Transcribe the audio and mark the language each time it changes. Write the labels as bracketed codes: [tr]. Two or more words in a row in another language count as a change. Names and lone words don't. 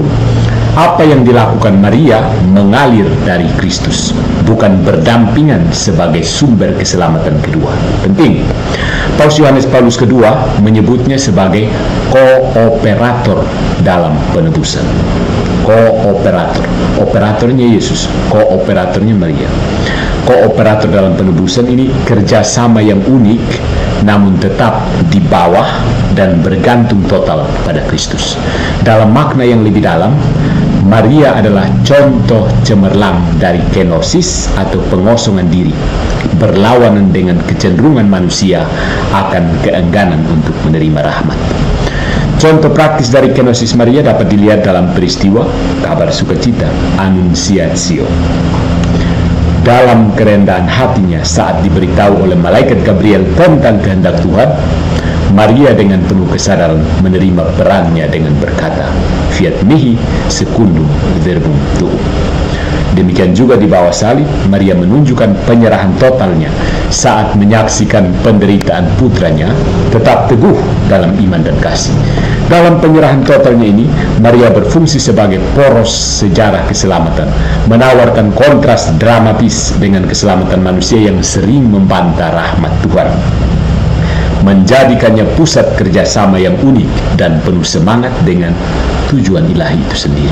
[id] Apa yang dilakukan Maria mengalir dari Kristus, bukan berdampingan sebagai sumber keselamatan kedua. Penting. Paus Yohanes Paulus II menyebutnya sebagai kooperator dalam penebusan. Kooperator. Operatornya Yesus, kooperatornya Maria. Kooperator dalam penebusan ini kerjasama yang unik, namun tetap di bawah dan bergantung total pada Kristus. Dalam makna yang lebih dalam, Maria adalah contoh cemerlang dari kenosis atau pengosongan diri, berlawanan dengan kecenderungan manusia akan keengganan untuk menerima rahmat. Contoh praktis dari kenosis Maria dapat dilihat dalam peristiwa kabar sukacita, Annunciatio. Dalam kerendahan hatinya saat diberitahu oleh malaikat Gabriel tentang kehendak Tuhan, Maria dengan penuh kesadaran menerima perannya dengan berkata, [la] Fiat mihi secundum verbum tuum. [id] Demikian juga di bawah salib, Maria menunjukkan penyerahan totalnya saat menyaksikan penderitaan putranya, tetap teguh dalam iman dan kasih. Dalam penyerahan totalnya ini, Maria berfungsi sebagai poros sejarah keselamatan, menawarkan kontras dramatis dengan keselamatan manusia yang sering membantah rahmat Tuhan, menjadikannya pusat kerjasama yang unik dan penuh semangat dengan tujuan ilahi itu sendiri.